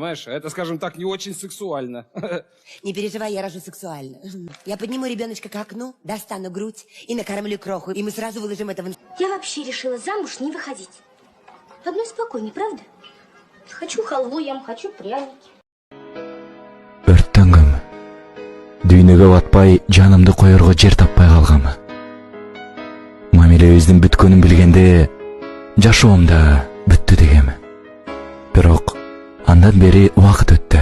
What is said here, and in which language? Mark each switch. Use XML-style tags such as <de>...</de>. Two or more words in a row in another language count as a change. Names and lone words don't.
<ru>А это, скажем так, не очень сексуально. Не переживай, я рожу сексуально. Я подниму ребеночка к окну, достану грудь и накормлю кроху, и мы сразу выложим это в Я вообще решила замуж не выходить. Одной спокойней, правда? Хочу халву ям, хочу пряники.</ru> <ky>Өрттөнгөм. Дүйнөгө батпай, жанымды коерго жер таппай калгам. Мамилебиздин бүткөнүн билгенде, жашоом да бүттү дегем. Бирок андан бери убакыт өттү.</ky>